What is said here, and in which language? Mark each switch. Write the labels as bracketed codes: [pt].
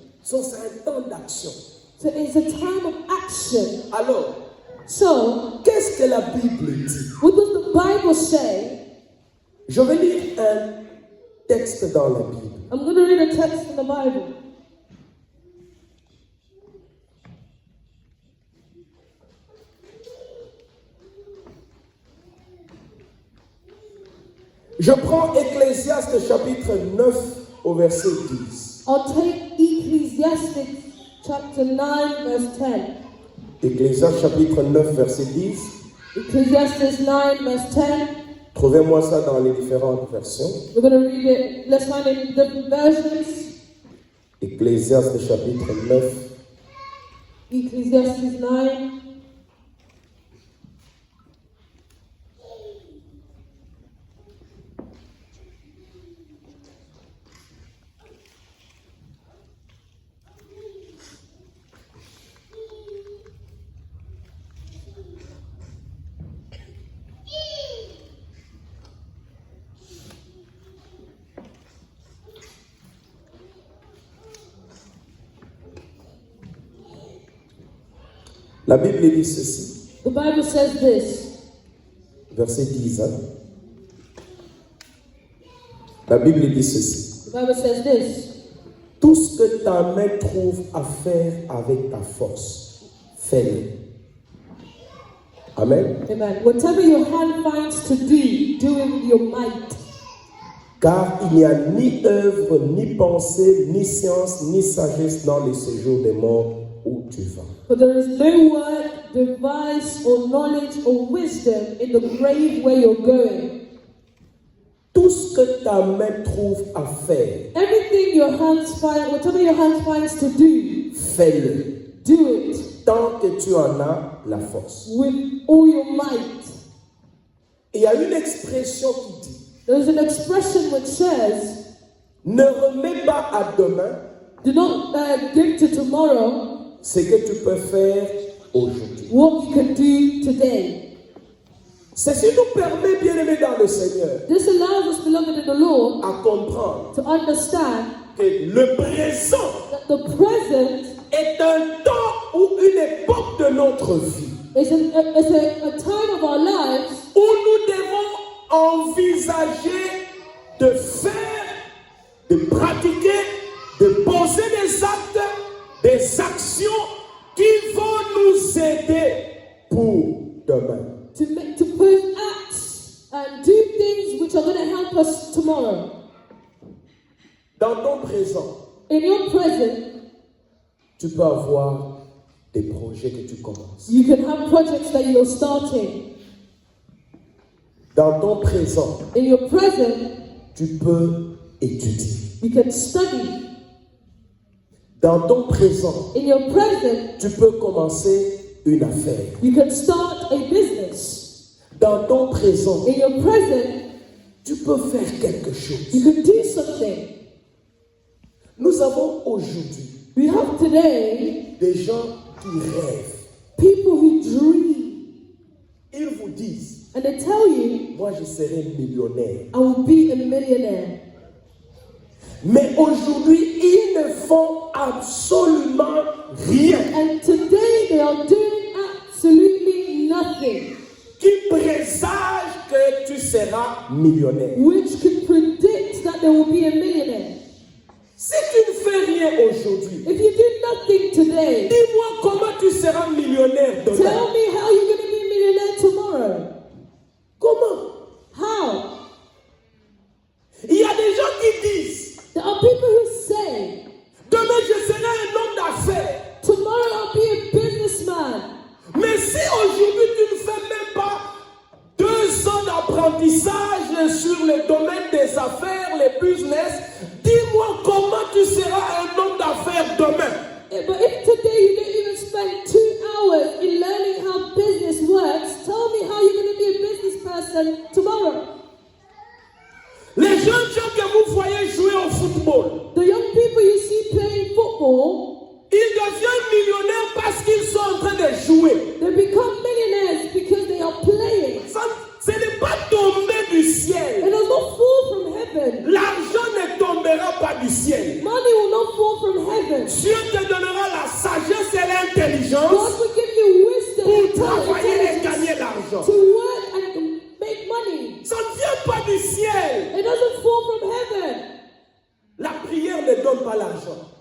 [fr] So, c'est un temps d'action. [en] So it's a time of action. [fr] Alors, [en] So, [fr] qu'est-ce que la Bible dit? [en] what does the Bible say? [fr] Je vais lire un texte dans la Bible. [en] I'm going to read a text in the Bible. [fr] Je prends Ecclésiaste chapitre 9 au verset 10. [en] I'll take Ecclesiastes chapter 9 verse 10. [fr] Ecclésiaste chapitre 9 verset 10. [en] Ecclesiastes 9 verse 10. [fr] Trouvez-moi ça dans les différentes versions. [en] We're going to read it. Let's find it in different versions. [fr] Ecclésiaste chapitre 9. [en] Ecclesiastes 9. [fr] La Bible dit ceci. [en] The Bible says this. [fr] Verset 10. La Bible dit ceci. [en] The Bible says this. [fr] Tout ce que ta main trouve à faire avec ta force, fais-le. Amen. Amen. [en] Whatever your hand finds to do it with your might. [fr] Car il n'y a ni œuvre, ni pensée, ni science, ni sagesse dans les séjours des morts où tu vas. [en] For there is no work, device, or knowledge, or wisdom in the grave where you're going. [fr] Tout ce que ta main trouve à faire, [en] Everything your hands find, whatever your hands finds to do, [fr] fais-le. [en] do it [fr] Tant que tu en as la force. [en] with all your might. [fr] Et il y a une expression qui dit, [en] There's an expression which says, [fr] ne remets pas à demain [en] do not give to tomorrow [fr] ce que tu peux faire aujourd'hui. [en] what you can do today. [fr] Ceci nous permet, bien-aimés dans le Seigneur, [en] This allows us, beloved in the Lord, [fr] à comprendre [en] to understand [fr] que le présent [en] that the present [fr] est un temps ou une époque de notre vie [en] is a time of our lives [fr] où nous devons envisager de faire, de pratiquer, de poser des actes, des actions qui vont nous aider pour demain. [en] to put acts and do things which are going to help us tomorrow. [fr] Dans ton présent, [en] In your present, [fr] tu peux avoir des projets que tu commences. [en] you can have projects that you're starting. [fr] Dans ton présent, [en] In your present, [fr] tu peux étudier. [en] you can study. [fr] Dans ton présent, [en] In your present, [fr] tu peux commencer une affaire. [en] you can start a business. [fr] Dans ton présent, [en] In your present, [fr] tu peux faire quelque chose. [en] you can do something. [fr] Nous avons aujourd'hui [en] We have today [fr] des gens qui rêvent. [en] people who dream [fr] Ils vous disent, [en] and they tell you, [fr] moi je serai millionnaire. [en] I will be a millionaire. [fr] Mais aujourd'hui, ils ne font absolument rien [en] And today they are doing absolutely nothing [fr] qui présage que tu seras millionnaire. [en] which could predict that there will be a millionaire. [fr] Si tu ne fais rien aujourd'hui, [en] If you do nothing today, [fr] dis-moi comment tu seras millionnaire [en] tell [fr] demain. [en] me how you're going to be a millionaire tomorrow. [fr] Comment? [en] How? [fr] Il y a des gens qui disent, [en] There are people who say, [fr] demain je serai un homme d'affaires. [en] tomorrow I'll be a businessman. [fr] Mais si aujourd'hui tu ne fais même pas 2 ans d'apprentissage sur le domaine des affaires, les business, dis-moi comment tu seras un homme d'affaires demain. [en] But if today you don't even spend 2 hours in learning how business works, tell me how you're going to be a business person tomorrow. [fr] Les jeunes gens que vous voyez jouer au football, [en] The young people you see playing football, [fr] ils deviennent millionnaires parce qu'ils sont en train de jouer. [en] they become millionaires because they are playing. [fr] Ça, ce n'est pas tombé du [en] It [fr] ciel. [en] does not fall from heaven. heaven. [fr] L'argent ne tombera pas du ciel. [en] Money will not fall from heaven. [fr] Dieu te donnera la sagesse et l'intelligence [en] God will give you wisdom [fr] pour [en] and [fr] travailler et [en] intelligence [fr] gagner l'argent. [en] to work and make money. [fr] Ça ne vient pas du ciel. [en] It doesn't fall from heaven. [fr] La prière ne donne pas l'argent.